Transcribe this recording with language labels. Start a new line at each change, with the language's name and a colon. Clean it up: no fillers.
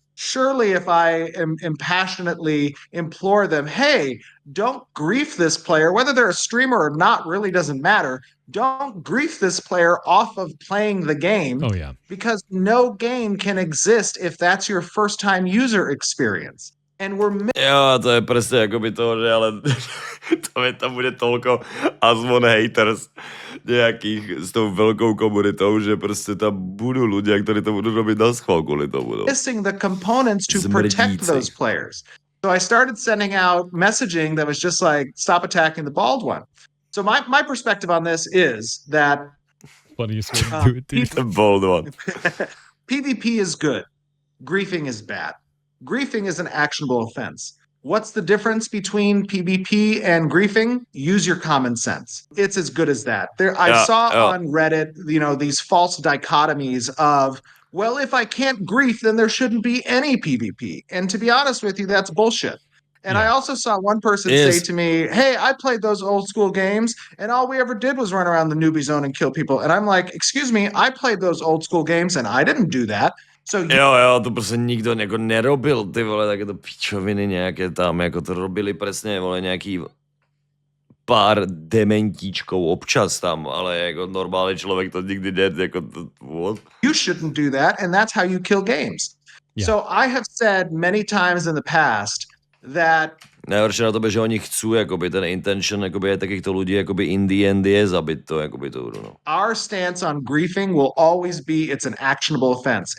English: Surely, if I am passionately implore them, hey, don't grief this player, whether they're a streamer or not, really doesn't matter. Don't grief this player off of playing the game, Oh, yeah. because no game can exist if that's your first time user experience. And we're
Slovak: Jo, to je presne akoby to, že ale tam bude toľko Asmon haters nejakých s tou veľkou komunitou, že proste tam budú ľudia, ktorí to budú robiť na schvál kvôli tomu. No.
English: missing the components to protect those players. So I started sending out messaging that was just like, stop attacking the bald one. So my perspective on this is that Funniest way to do it, dude. The bald one. PvP is good. Griefing is bad. Griefing is an actionable offense. What's the difference between PvP and griefing? Use your common sense. It's as good as that. I saw on Reddit, these false dichotomies of, well, if I can't grief, then there shouldn't be any PvP. And to be honest with you, that's bullshit. And I also saw one person say to me, hey, I played those old school games and all we ever did was run around the newbie zone and kill people. And I'm like, excuse me, I played those old school games and I didn't do that. So
Czech: Jo, to prostě nikdo jako nerobil, ty vole, takéto pičoviny nějaké tam, jako to robili přesně, vole, nějaký pár dementíčkou občas tam, ale jako normální člověk to nikdy jako what?
English: You shouldn't do that, and that's how you kill games. Yeah. So I have said many times in the past that
Slovak: Nejhorší na to, že oni chcú, jakoby, ten intention, jakoby, takýchto ľudí, jakoby,
English: in the end
Slovak: je zabit to, jakoby, to, no.
English: Our stance on griefing will always be it's an actionable offense.